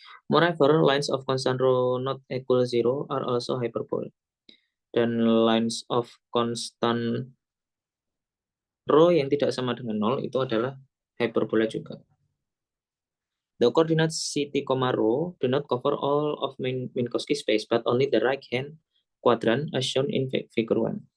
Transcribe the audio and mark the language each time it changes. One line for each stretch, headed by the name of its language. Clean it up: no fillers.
English: Moreover, lines of constant rho not equal 0 are also hyperbola.
Indonesian: Dan
English: lines of constant rho
Indonesian: yang tidak sama dengan 0 itu adalah hyperbola juga.
English: The coordinates ct, rho do not cover all of Minkowski space, but only the right-hand quadrant as shown in figure 1.